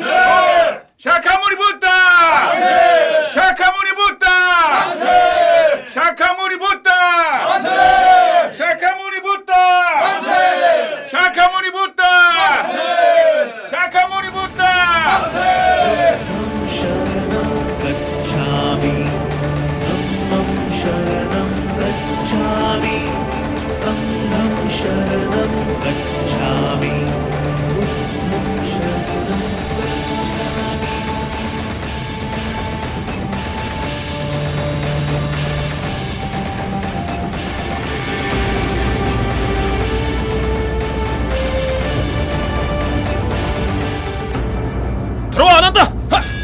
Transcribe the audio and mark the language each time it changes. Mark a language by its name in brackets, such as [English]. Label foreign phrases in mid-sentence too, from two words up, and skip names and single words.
[Korean] 샤카무니 붙다! 만세! 샤카무니 붙다! 만세! 샤카무니 붙다! 만세! 샤카무니 붙다! 만세! 샤카무니 붙다! 만세! 샤카무니 붙다! 만세! [Sanskrit] शरणं गच्छामि संघं शरणं गच्छामि बुद्धं शरणं गच्छामि [Korean] 들어와 안 한다. 하!